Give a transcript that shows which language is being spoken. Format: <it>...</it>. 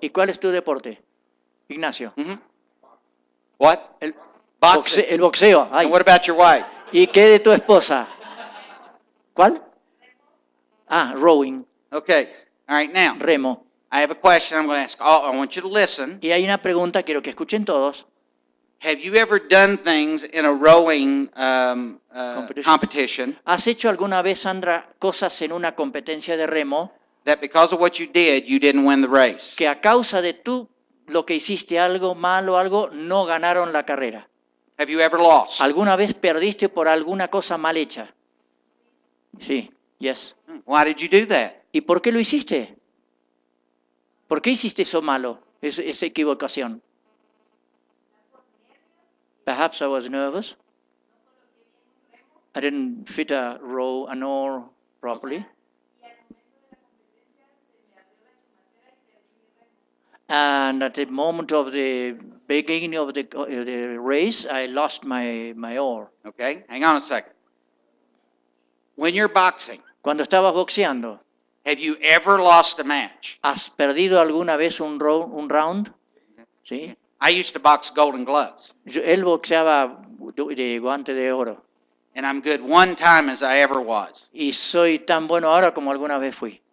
<es>¿Y cuál es tu deporte? Ignacio.</es> <en>Mhm. What?</en> <es>El</es> <en>Boxing.</en> <es>El boxeo. Ay.</es> <en>And what about your wife?</en> <es>¿Y qué de tu esposa? ¿Cuál? Ah, rowing,</es> <en>Okay. All right. Now,</en> <es>remo.</es> <en>I have a question I'm going to ask. I want you to listen.</en> <es>Y hay una pregunta, quiero que escuchen todos.</es> <en>Have you ever done things in a rowing Competition. competition</en> <es>¿Has hecho alguna vez, Sandra, cosas en una competencia de remo</es> <en>that because of what you did, you didn't win the race?</en> <es>que a causa de tú lo que hiciste, algo malo, algo, no ganaron la carrera?</es> <en>Have you ever lost?</en> <es>¿Alguna vez perdiste por alguna cosa mal hecha? Sí,</es> <en>yes. Why did you do that?</en> <es>¿Y por qué lo hiciste? ¿Por qué hiciste eso malo, esa equivocación?</es> <en>Perhaps I was nervous. I didn't fit an oar properly. And at the moment of the beginning of the race, I lost my oar. Okay, hang on a second. When you're boxing,</en> <es>Cuando estabas boxeando,</es> <en>have you ever lost a match?</en> <es>¿has perdido alguna vez un round? ¿Sí?</es> <en>I used to box Golden Gloves,</en> <es>Él boxeaba de guante de oro.</es> <en>and I'm good one time as I ever was.</en> <es>Y soy tan bueno ahora como alguna vez fui.</es>